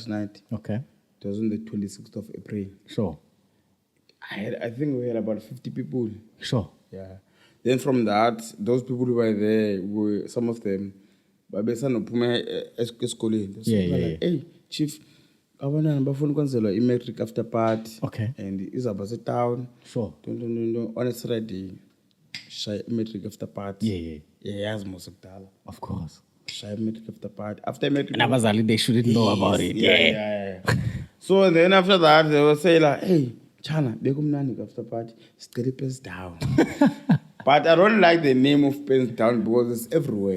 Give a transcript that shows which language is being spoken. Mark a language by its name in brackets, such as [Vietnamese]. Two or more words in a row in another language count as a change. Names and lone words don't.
[English] Okay. It was on the 26th of April. Sure. I think we had about 50 people. Sure. Yeah. Then from that, those people who were there were some of them. But Yeah. Hey, chief, [Xhosa] abantwana bafuna ukwenzelwa i-matric [English] after party. Okay. [Xhosa] And izawuba setown. [English] Sure. On a Saturday, shaya i-matric after party. Yeah, [Xhosa] yazi mos kudala. [English] Of course. Shaya i-matric after party. After matric. And Abazali, they shouldn't know about it. Yeah. So then after that, they will say like, hey, Chana, bekumnani after party, steady pens down. But I don't like the name of pens down because it's everywhere.